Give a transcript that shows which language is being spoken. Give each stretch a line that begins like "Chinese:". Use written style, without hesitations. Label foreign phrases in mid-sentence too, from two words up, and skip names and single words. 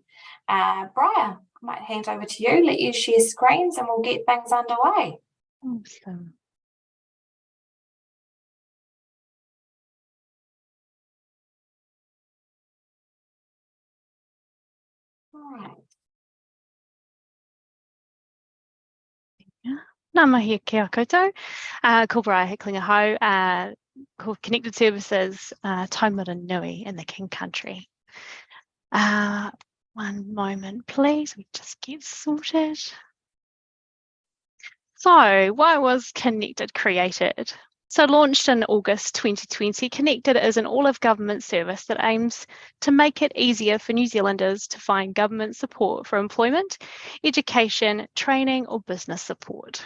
English: Briar, I might hand over to you, let you share screens, and we'll get things underway. Awesome. All right.
Māori: Nā mahi kia koutou. Ko Briar Hicklinger Ho,
English: called Connected Services, Taumata Nui in the King Country. One moment, please. We just get sorted. So, why was Connected created? So, launched in August 2020, Connected is an all-of-government service that aims to make it easier for New Zealanders to find government support for employment, education, training, or business support.